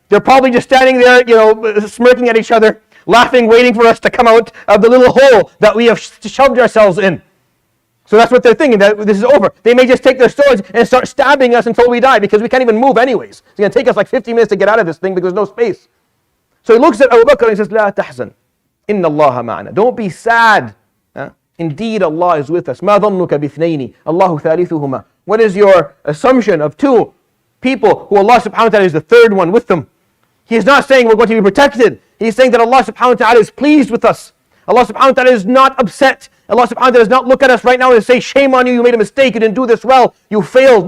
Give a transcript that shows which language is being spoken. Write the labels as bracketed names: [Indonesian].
[English] They're probably just standing there, smirking at each other, laughing, waiting for us to come out of the little hole that we have shoved ourselves in. So that's what they're thinking, that this is over. They may just take their swords and start stabbing us until we die because we can't even move anyways. It's going to take us like 50 minutes to get out of this thing because there's no space. So he looks at Abu Bakr and he says, [Arabic] لا تحزن إن الله معنا. [English] Don't be sad. Indeed, Allah is with us. [Arabic] ما ظنك باثنين الله ثالثهما. [English] What is your assumption of two people who Allah subhanahu wa ta'ala is the third one with them? He is not saying we're going to be protected. He's saying that Allah subhanahu wa ta'ala is pleased with us. Allah subhanahu wa ta'ala is not upset. Allah subhanahu wa ta'ala does not look at us right now and say, shame on you, you made a mistake, you didn't do this well, you failed.